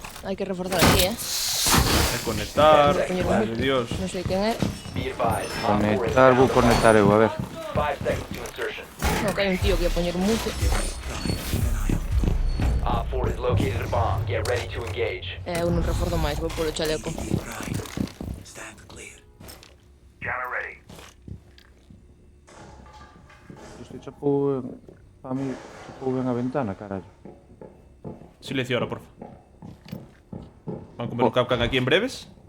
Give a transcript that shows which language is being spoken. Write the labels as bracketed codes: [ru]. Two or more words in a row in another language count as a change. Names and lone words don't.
[gl] Hai que reforzar aquí, E conectar. [es] Madre de Dios. [gl] Non sei quen é. [en] Be advised. Op 4 is [gl] Conectar, vou [en] now [gl] conectar eu, a ver. [en] 5 seconds to insertion. [gl] Non, que hai un tío que ia poñer un mute. [en] Op 4 has located a bomb. Get ready to engage. [gl] Eu non reforzo máis, vou polo chaleco. Isto chapou en... A mí chapou ben a ventana, carallo. Silencio ahora, porfa. Van a comer un capcan aquí en breves.